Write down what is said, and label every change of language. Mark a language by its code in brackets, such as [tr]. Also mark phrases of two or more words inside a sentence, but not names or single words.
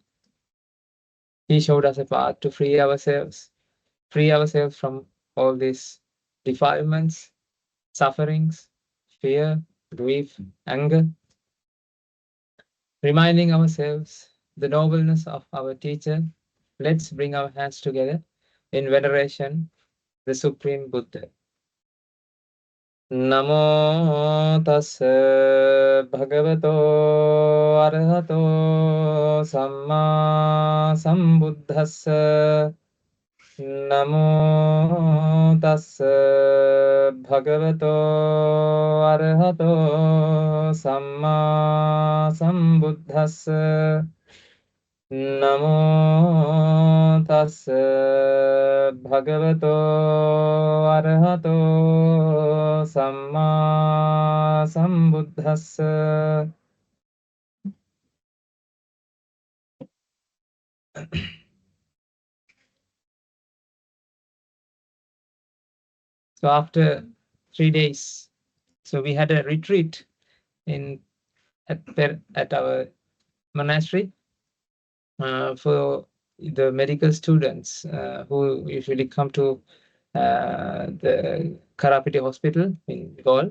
[en] He showed us a path to free ourselves from all these defilements, sufferings, fear, grief, anger, reminding ourselves the nobleness of our teacher. Let's bring our hands together in veneration, the Supreme Buddha. [pi] Namo tassa bhagavato arahato samma sambuddhassa. Namo tassa bhagavato arahato samma sambuddhassa. Namo tassa bhagavato arahato samma sambuddhassa. [en] So after 3 days, so we had a retreat at our monastery for the medical students who usually come to the Karapiti hospital in Gaul.